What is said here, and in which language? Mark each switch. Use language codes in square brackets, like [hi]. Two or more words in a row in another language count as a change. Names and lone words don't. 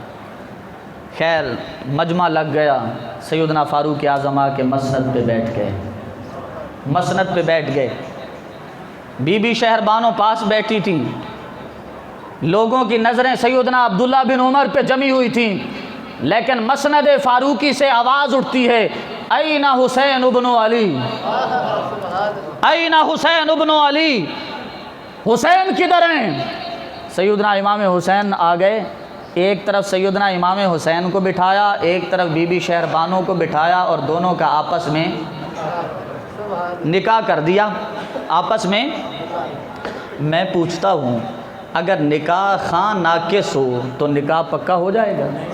[ur] خیر مجمع لگ گیا، سیدنا فاروق اعظم آ کے مسند پہ بیٹھ گئے، مسند پہ بیٹھ گئے۔ بی بی شہر بانو پاس بیٹھی تھیں، لوگوں کی نظریں سیدنا عبداللہ بن عمر پہ جمی ہوئی تھیں، لیکن مسند فاروقی سے آواز اٹھتی ہے، [ar] این حسین ابن علی، این حسین ابن علی، [ur] حسین کدھر ہیں؟ سیدنا امام حسین آ گئے، ایک طرف سیدنا امام حسین کو بٹھایا، ایک طرف بی بی شہر بانو کو بٹھایا، اور دونوں کا آپس میں نکاح کر دیا۔ آپس میں میں پوچھتا ہوں، اگر نکاح خان ناقص ہو تو نکاح پکا ہو جائے گا؟